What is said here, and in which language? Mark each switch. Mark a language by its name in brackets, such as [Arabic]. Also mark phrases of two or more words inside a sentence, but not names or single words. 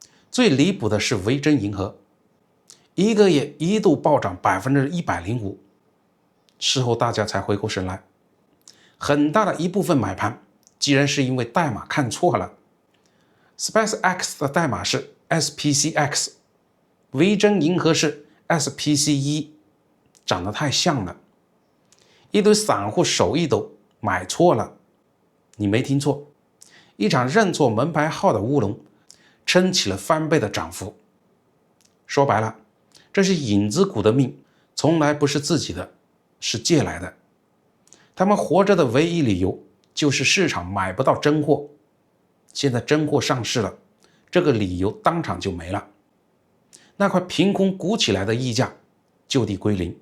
[Chinese] 最離譜的是維珍銀河，一個月一度暴漲105%，事後大家才回过神來，很大的一部分買盤竟然是因為代碼看錯了。SpaceX 的代碼是 SPCX， 維珍銀河是 SPC1， 長得太像了，一堆散戶手一抖買錯了。你沒聽錯，一場認錯門牌號的烏龍，撐起了翻倍的漲幅。說白了，這是影子股的命，從來不是自己的，是借來的。他們活着的唯一理由就是市場買不到真貨，現在真貨上市了，這個理由當場就沒了，那塊憑空鼓起來的溢價就地歸零。